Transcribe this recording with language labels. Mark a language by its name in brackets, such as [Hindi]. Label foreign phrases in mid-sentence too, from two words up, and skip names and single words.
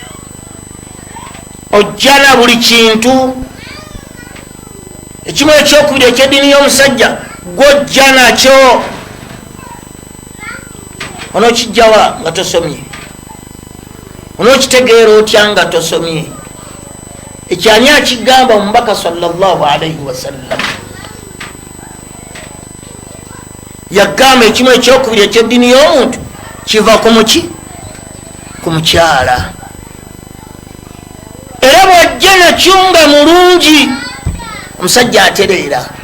[Ganda] Ojja na buli kintu, ekimu ekyokubiri eky'eddiini y'omusajja gwojja nakyo. Onookijjawa nga tosomye? Onookitegeera otya nga tosomye? Ekyani akigamba omubaka [Arabic] sallallahu alaihi wasallam? [Ganda] Yagamba ekimu ekyokubiri eky'eddiini y'omuntu kiva ku muki? Ku mukyala. Era bw'ajja nakyo nga mulungi, omusajja atereera.